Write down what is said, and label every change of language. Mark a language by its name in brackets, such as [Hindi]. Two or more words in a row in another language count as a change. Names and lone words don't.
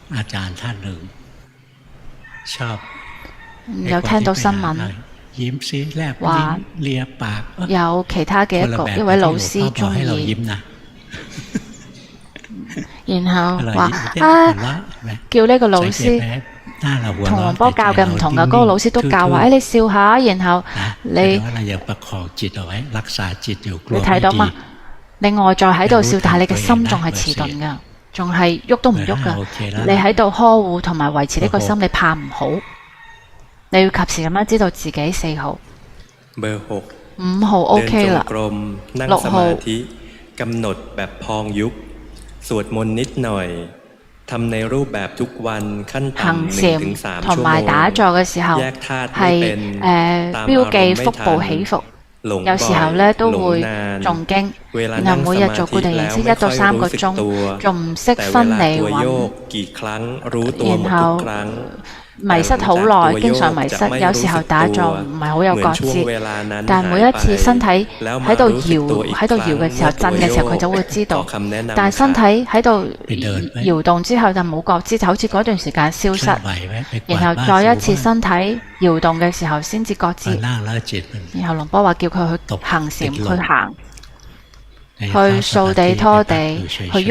[Cantonese] 有聽到新聞話有其他嘅一位老師鍾意，然後話叫呢個老師同龍波教嘅唔同嘅，嗰個老師都教話，你笑下，然後你睇到嗎？你外在喺度笑，但係你嘅心仲係遲鈍㗎，仲係喐都唔喐㗎。你喺度呵護同埋維持呢個心，你怕唔好。你要及時咁樣知道自己。4號5號 OK 啦，6號 [Thai] กำหนดแบบพองยุบสวดมนต์นิดหน่อยทำในรูปแบบทุกวันขั้นต่ำ1ถึง3ชั่วโมงแยกธาตุให้เป็น [Cantonese] 標記腹部起伏，有時候咧都會誦經，然後每日做固定形式1到3個鐘，仲唔識分離韻，然後迷失好耐，經常迷失，有時候打坐唔係好有覺知，但係每一次身體喺度搖嘅時候，震嘅時候佢就會知道，但係身體喺度搖動之後就冇覺知，就好似嗰段時間消失，然後再一次身體搖動嘅時候先至覺知，然後龍波話叫佢去行禪，去行，去掃地拖地，去喐。